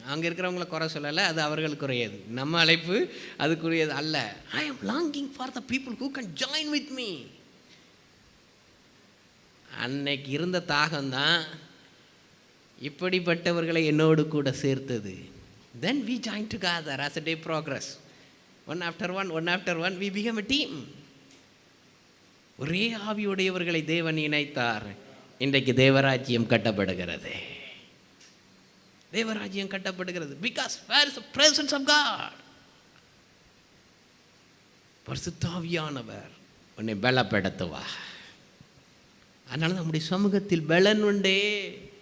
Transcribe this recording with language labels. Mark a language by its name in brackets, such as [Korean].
[Tamil] அங்கே இருக்கிறவங்கள குறை சொல்லலை, அது அவர்களுக்கு குறையாது. நம்ம அழைப்பு அதுக்குரியது அல்ல. [English] I am longing for the people who can join with me. [Tamil] அன்னைக்கு இருந்த தாகம்தான் இப்படிப்பட்டவர்களை என்னோடு கூட சேர்த்தது. [English] Then we join together as a day progress. One after one we became a team. [Tamil] ஒரே ஆவியுடையவர்களை தேவன் இணைத்தார். இன்றைக்கு தேவராஜ்யம் கட்டப்படுகிறது. தேவராஜ்யம் கட்டப்படுகிறது. [English] Because where is the presence of God? [Tamil] பரிசுத்த ஆவியானவர் உன்னை பலப்படுத்துவார். அதனால நம்முடைய சமூகத்தில் பலன் உண்டே.